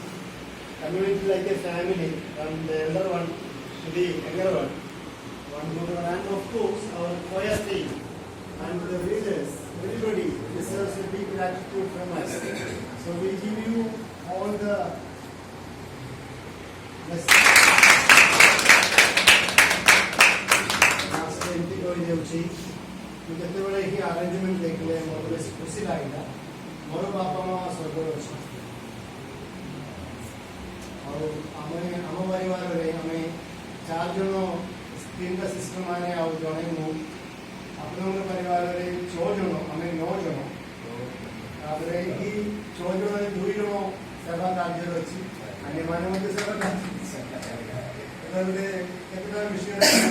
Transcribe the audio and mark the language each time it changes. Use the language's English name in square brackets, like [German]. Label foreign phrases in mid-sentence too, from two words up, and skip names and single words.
[English] Community like a family, from the elder one to the younger one. One good one, and of course our choir team and the leaders, everybody deserves a big gratitude from us. So we give you all the blessings. [Odia] ଯେତେବେଳେ ଏହି ଆରେଞ୍ଜମେଣ୍ଟ ଦେଖିଲେ ମୋର ବେଶୀ ଖୁସି ଲାଗିଲା ମୋର ବାପା ମା ସ୍ୱର୍ଗରେ ଅଛନ୍ତି ଆଉ ଆମେ ଆମ ପରିବାରରେ ଆମେ 4 ଜଣ ତିନିଟା ସିଷ୍ଟରମାନେ ଆଉ ଜଣେ ମୁଁ ଆପଣଙ୍କ ପରିବାରରେ 6 ଜଣ ଆମେ 9 ଜଣ ତାପରେ ଏହି 6 ଜଣରେ 2 ଜଣ ସେବା କାର୍ଯ୍ୟରେ ଅଛି ଆଉ ଏମାନେ ମଧ୍ୟ ସେବା କାର୍ଯ୍ୟ ଗୋଟେ କେତେଟା ବିଷୟରେ